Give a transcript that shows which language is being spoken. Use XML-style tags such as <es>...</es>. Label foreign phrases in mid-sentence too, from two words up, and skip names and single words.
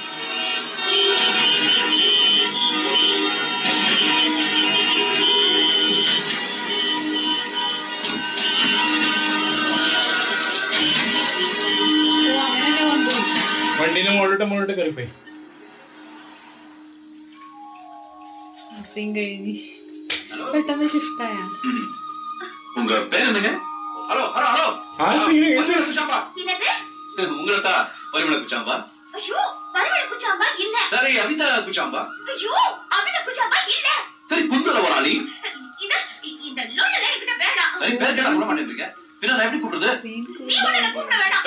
<ml>വണ്ടിന്റെ മുകളിലോട്ട് കയറിപ്പോയി. കഴിഞ്ഞ് പെട്ടെന്ന് ഷിഫ്റ്റ് ആയ.</ml> <ta>உங்க பேர் என்னங்க? ஹலோ ஹலோ ஹலோ.</ta> <ml>ആ സീൻ</ml> <ta>குச்சாம்பா. உங்களை தான் பரிமள குச்சாம்பா. ஐயோ வரவழ குச்சாம்பா இல்ல. சரி அபிதா குச்சாம்பா. ஐயோ அபின குச்சாம்பா இல்ல. சரி குந்தல வராளி. இது இந்த லோட்டல என்கிட்ட வேண்டாம். சரி பேர் கேட்டா சொல்ல மாட்டேங்கிறீங்க. பின்ன நான் எப்படி கூப்பிடுறது? நீ உடனே கூப்பிட வேண்டாம்.</ta>